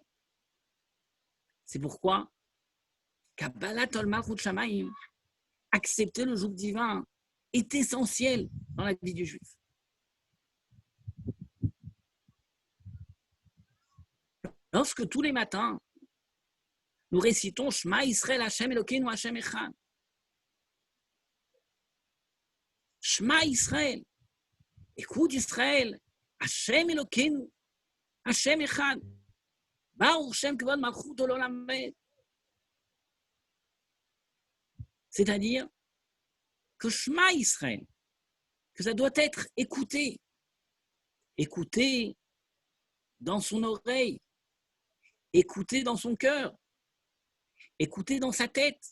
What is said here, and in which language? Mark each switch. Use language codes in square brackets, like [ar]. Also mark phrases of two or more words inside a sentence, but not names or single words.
[fr] C'est pourquoi [he] קבלת עול מלכות שמים, [fr] accepter le joug divin, est essentiel dans la vie du juif. Lorsque tous les matins, nous récitons [he] שמע ישראל ה' אלוקינו ה' אחד. שמע ישראל, [fr] écoute Israël, [he] ה' אלוקינו, ה' אחד, ברוך שם כבוד מלכות עולם ועד. [fr] C'est-à-dire que [he] שמע ישראל, [fr] que ça doit être écouté, écouté dans son oreille, écouté dans son cœur, écouté dans sa tête.